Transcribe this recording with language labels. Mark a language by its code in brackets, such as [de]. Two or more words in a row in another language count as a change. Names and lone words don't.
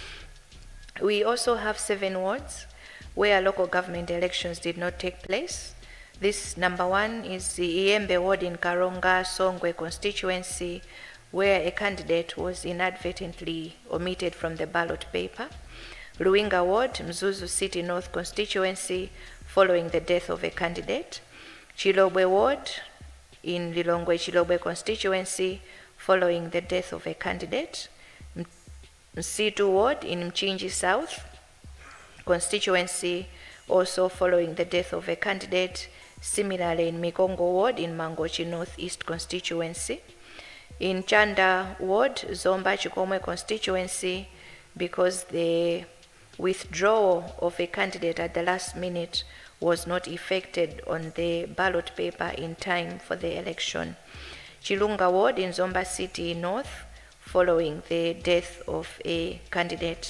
[en] We also have 7 wards where local government elections did not take place. This number 1 is the Iembe ward in Karonga Songwe constituency, where a candidate was inadvertently omitted from the ballot paper. Luinga ward, Mzuzu City North constituency, following the death of a candidate. Chilobwe ward in Lilongwe Chilobwe constituency, following the death of a candidate. Msitu ward in Mchinji South constituency, also following the death of a candidate. Similarly in Mikongo ward in Mangochi North East constituency. In Chanda ward, Zomba Chikomwe constituency, because the withdrawal of a candidate at the last minute was not effected on the ballot paper in time for the election. Chilunga ward in Zomba City North, following the death of a candidate.